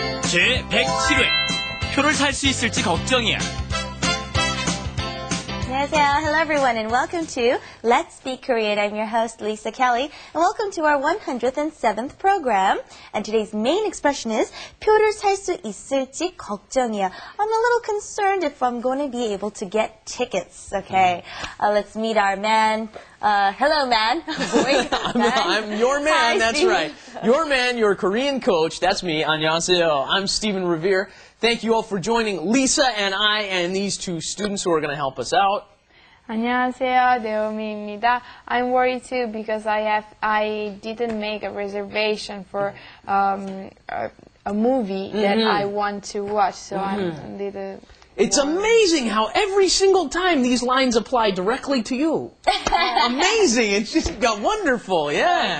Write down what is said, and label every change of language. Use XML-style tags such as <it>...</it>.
<ko>제107회 표를 살 수 있을지 걱정이야. 안녕하세요.</ko> <en>Hello everyone and welcome to Let's Speak Korean. I'm your host Lisa Kelley and welcome to our 107th program. And today's main expression is</en> <ko>표를 살 수 있을지 걱정이야.</ko> <en>I'm a little concerned if I'm going to be able to get tickets. Okay, let's meet our man. Hello man. Boy, I'm your man, Hi, that's Steven. right. Your man, your Korean coach, that's me.</en> <ko>안녕하세요.</ko> <en>I'm Stephen Revere. Thank you all for joining Lisa and I and these two students who are going to help us out.</en> <ko>안녕하세요, 네오미입니다.</ko> <en>I'm worried too because I didn't make a reservation for a movie that I want to watch, so I'm a little. It's amazing how every single time these lines apply directly to you. Amazing. It's just wonderful. Yeah.</en>